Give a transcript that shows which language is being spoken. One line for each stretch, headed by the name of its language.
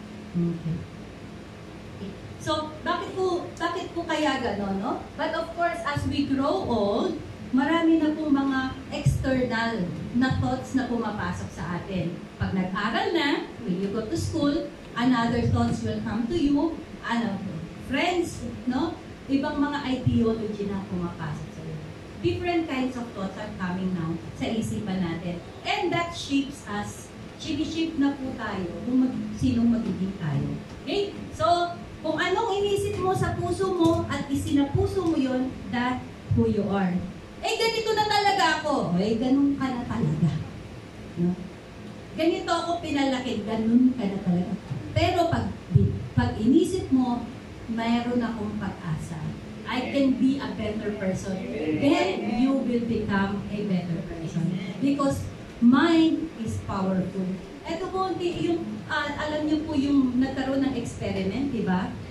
Filipino: Okay. So, bakit po kaya gano'n, no?
English: But of course, as we grow old,
Filipino: marami na pong mga external na thoughts na pumapasok sa atin. Pag nag-aral na,
English: when you go to school, another thoughts will come to you, friends, no?
Filipino: Ibang mga ideology na pumapasok sa iyo.
English: Different kinds of thoughts are coming now
Filipino: sa isipan natin.
English: And that shapes us.
Filipino: Shape na po tayo kung sinong magiging tayo. Okay? So, kung anong inisip mo sa puso mo at isinapuso mo yon,
English: that who you are.
Filipino: Eh, ganito na talaga ako. Eh, ganun ka na talaga. No? Ganito ako pinalaki, ganun ka na talaga. Pero pag inisip mo, mayroon akong pag-asa.
English: I can be a better person. Then you will become a better person. Because mind is powerful.
Filipino: Ito po, yung, alam niyo po yung nagkaroon ng experiment, di ba?